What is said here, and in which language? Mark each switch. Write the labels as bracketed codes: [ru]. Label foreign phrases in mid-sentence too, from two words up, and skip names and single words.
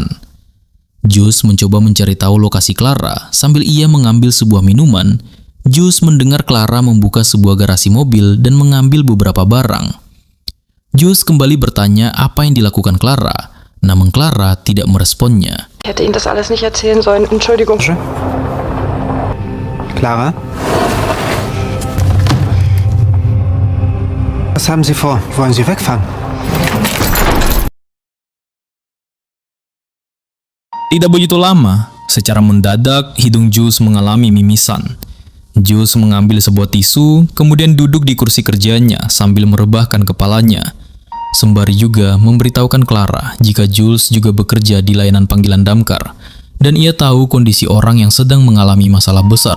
[id] Jus mencoba mencari tahu lokasi Clara sambil ia mengambil sebuah minuman. Jus mendengar Clara membuka sebuah garasi mobil dan mengambil beberapa barang. Jus kembali bertanya apa yang dilakukan Clara, namun Clara tidak meresponnya. [de] Ich hätte Ihnen das alles nicht erzählen sollen. Entschuldigung. Clara? Was haben Sie vor? Wollen Sie wegfahren? [id] Tidak begitu lama, secara mendadak hidung Jus mengalami mimisan. Jus mengambil sebuah tisu, kemudian duduk di kursi kerjanya sambil merebahkan kepalanya. Sembari juga memberitahukan Clara jika Jules juga bekerja di layanan panggilan damkar, dan ia tahu kondisi orang yang sedang mengalami masalah besar.